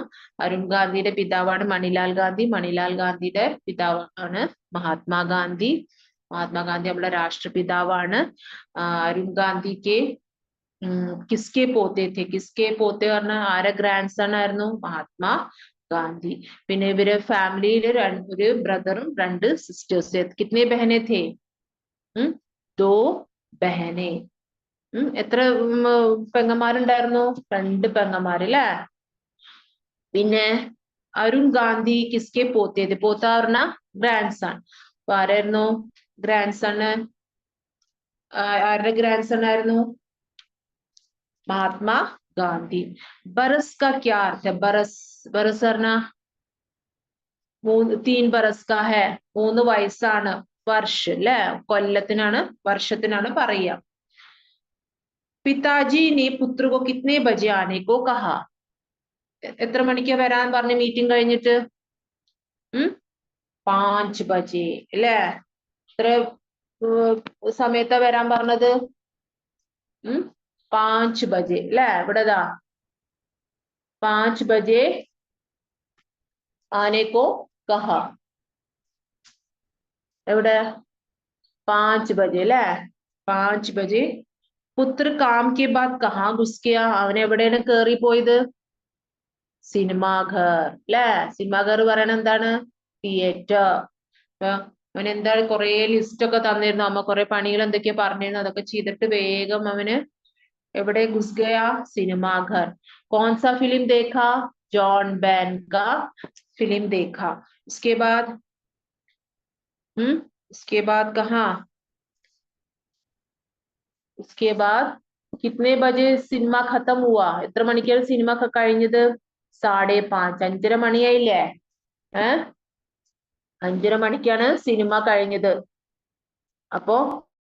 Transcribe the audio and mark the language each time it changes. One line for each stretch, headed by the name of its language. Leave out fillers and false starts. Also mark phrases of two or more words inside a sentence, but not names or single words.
Malayalam: അരുൺ ഗാന്ധിയുടെ പിതാവാണ് മണിലാൽ ഗാന്ധി, മണിലാൽ ഗാന്ധിയുടെ പിതാവാണ് മഹാത്മാഗാന്ധി. മഹാത്മാഗാന്ധി നമ്മുടെ രാഷ്ട്രപിതാവാണ്. അരുൺ ഗാന്ധിക്ക്
Hindi: किसके पोते
Malayalam: പറഞ്ഞ ആരെ
English: grand son
Malayalam: ആയിരുന്നു? മഹാത്മാ ഗാന്ധി. പിന്നെ ഇവര് ഫാമിലിയില് ഒരു ബ്രദറും 2 സിസ്റ്റേഴ്സ്.
Hindi: കിतने बहने थे? 2 बहने.
Malayalam: എത്ര പെങ്ങന്മാരുണ്ടായിരുന്നു? 2 പെങ്ങന്മാര് അല്ലെ? പിന്നെ അരുൺ ഗാന്ധി
Hindi: किसके पोते
Malayalam: പറഞ്ഞ
English: grand son.
Malayalam: അപ്പൊ ആരായിരുന്നു
English: grand son?
Malayalam: ആരുടെ
English: grand son
Malayalam: ആയിരുന്നു?
Hindi: महात्मा गांधी. बरस का क्या अर्थ है? बरस പറഞ്ഞ 3 बरस का है, 3 വയസ്സാണ്.
Malayalam: വർഷ അല്ലെ? കൊല്ലത്തിനാണ്, വർഷത്തിനാണ് പറയുക.
Hindi: പിതാജി ने पुत्र को कितने बजे आने को कहा?
Malayalam: എത്ര മണിക്കാ വരാൻ പറഞ്ഞ മീറ്റിംഗ് കഴിഞ്ഞിട്ട്? 5 ബജെ അല്ലെ? എത്ര സമയത്താ വരാൻ പറഞ്ഞത്? 5 ബജെ അല്ലെ? ഇവിടെതാ
Hindi: 5 बजे आने को कहा.
Malayalam: എവിടെ? 5 बजे അല്ലെ?
Hindi: 5 बजे. पुत्र काम के बाद कहा घुस गया?
Malayalam: അവൻ എവിടെയാണ് കേറി പോയത്? സിനിമാഘർ അല്ലെ? സിനിമാഘർ പറയണ എന്താണ്? തിയേറ്റർ. അവൻ എന്താണ് കുറെ ലിസ്റ്റ് ഒക്കെ തന്നിരുന്നു. അമ്മ കുറെ പണികൾ എന്തൊക്കെയാ പറഞ്ഞിരുന്നു, അതൊക്കെ ചെയ്തിട്ട് വേഗം അവന് എവിടെ
Hindi: घुस गया? सिनेमाघर. कौन सा फिल्म देखा? जॉन बैन का फिल्म देखा. उसके बाद कहाँ? उसके बाद कितने बजे सिनेमा खत्म हुआ?
Malayalam: എത്ര മണിക്കാണ് സിനിമ കഴിഞ്ഞത്? 5:30. 5:30 മണിയായില്ലേ? 5:30 മണിക്കാണ് സിനിമ കഴിഞ്ഞത്. അപ്പോ